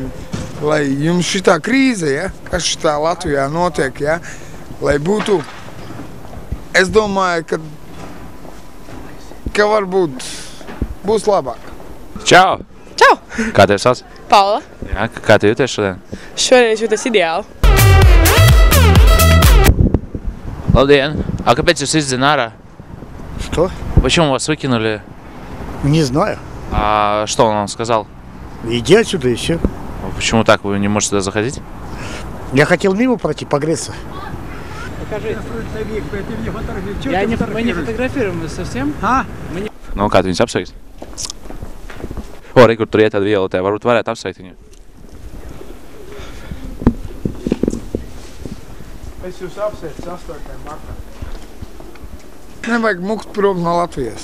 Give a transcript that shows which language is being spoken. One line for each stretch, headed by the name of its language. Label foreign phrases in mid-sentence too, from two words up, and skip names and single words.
Latvian: Lai jums šitā krīze, ja, kas šitā Latvijā notiek, ja, lai būtu, es domāju, ka varbūt būs labāk. Čau! Čau! Kā tevi sauc? Paula. Jā, kā tu jūties šodien? Šodien es jūtos ideāli. Labdien! А kāpēc jūs izdzina ārā?
Russian: Что? Почему вас выкинули? Не знаю. А что он вам сказал? Иди отсюда и все. Почему так? Вы не можете сюда заходить? Я хотел мимо пройти, погреться. Покажи. Мы не фотографируем совсем.
Latvian: Nu, kā tu viņus apsveikt? O, arī, kur tur iet tāda violetē, varbūt varētu apsveikt viņu. Es jūs apsveicu 8. martā. Nevajag mukt prom no Latvijas.